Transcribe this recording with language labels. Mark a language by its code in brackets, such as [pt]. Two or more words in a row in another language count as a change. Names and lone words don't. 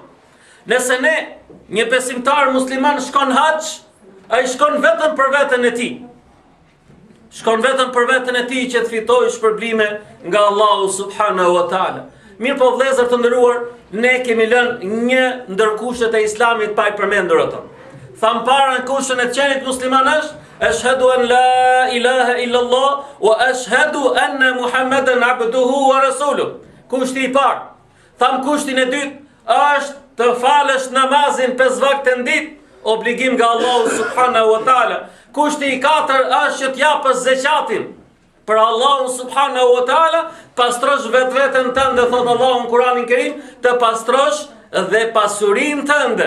[sq] Nëse ne, një besimtar musliman shkon hax, ai shkon vetëm për veten e tij. Shkon vetëm për veten e tij që të fitojë shpërblime nga Allahu [ar] سبحانه وتعالى. [sq] Mirë po vëllezër të nderuar, ne kemi lënë një ndër kushtet e Islamit pa I përmendur ato. Tham para në kushtën e qenit musliman është [ar] أشهد أن لا إله إلا الله وأشهد أن محمدا عبده ورسوله. [sq] Kushti I parë. Tham kushtin e dytë është të falësh namazin 5 vakte në ditë, obligim nga Allahu [ar] سبحانه وتعالى. [sq] Kushti I katër është që t'japësh zeqatin për Allahun [ar] سبحانه وتعالى, [sq] pastrosh vetveten tënde, thot Allahu në Kur'anin Kerim, të pastrosh dhe pasurinë tënde.